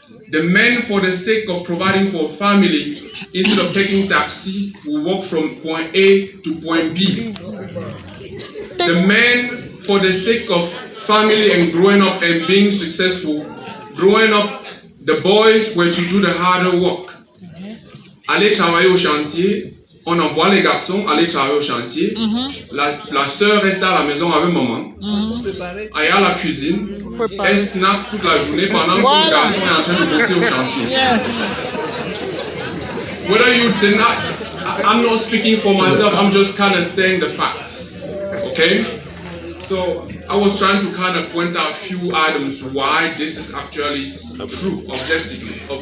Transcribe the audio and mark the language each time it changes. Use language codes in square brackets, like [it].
[en] The men, for the sake of providing for family, instead of taking taxi, will walk from point A to point B. The men, for the sake of family and growing up and being successful, growing up, the boys were to do the harder work. [fr] Aller travailler au chantier, on envoie les garçons aller travailler au chantier. La sœur reste à la maison avec maman. Elle est à la cuisine. Elle snack toute la journée pendant que le garçon est en train de bosser au chantier. [en] Whether you deny, I'm not speaking for myself, I'm just kind of saying the facts. Okay? So I was trying to kind of point out a few items why this is actually true, objectively.